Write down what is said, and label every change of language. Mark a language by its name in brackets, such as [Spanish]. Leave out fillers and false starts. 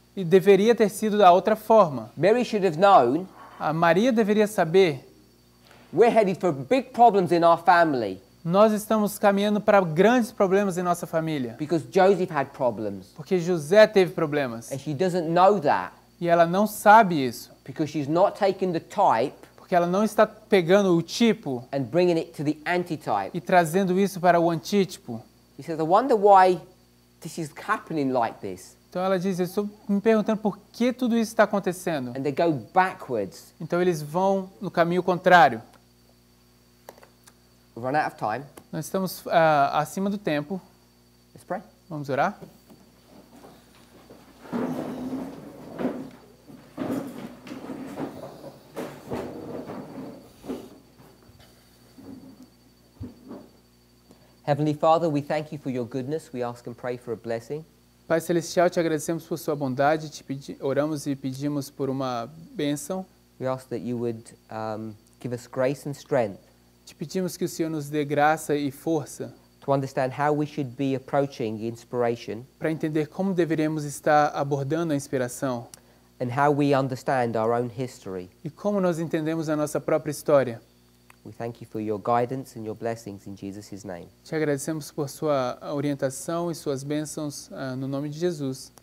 [Portuguese] E deveria ter sido da outra forma. [English] Mary should have known [Portuguese] A Maria deveria saber, [English] we're headed for big problems in our family [Portuguese] nós estamos caminhando para grandes problemas em nossa família. [English] because Joseph had problems. [Portuguese] Porque José teve problemas. [English] And she doesn't know that [Portuguese] E ela não sabe isso. [English] because she's not taking the type [Portuguese] Porque ela não está pegando o tipo [English] and bringing it to the antitype. [Portuguese] e trazendo isso para o antítipo. [English] He says, I wonder why this is happening like this. [Portuguese] Então ela diz, eu estou me perguntando por que tudo isso está acontecendo. [English] And they go backwards. [Portuguese] Então eles vão no caminho contrário. [English] We've run out of time. [Portuguese] Nós estamos acima do tempo. [English] Let's pray. [Portuguese] Vamos orar? [English] Heavenly Father, we thank you for your goodness. We ask and pray for a blessing. [Portuguese] Pai Celestial, te agradecemos por sua bondade, oramos e pedimos por uma bênção. [English] We ask that you would give us grace and strength [Portuguese] Te pedimos que o Senhor nos dê graça e força [English] to understand how we should be approaching inspiration [Portuguese] para entender como deveríamos estar abordando a inspiração [English] and how we understand our own history. [Portuguese] e como nós entendemos a nossa própria história. [English] We thank you for your guidance and your blessings in Jesus' name. [Portuguese] Te agradecemos por sua orientação e suas bênçãos no nome de Jesus.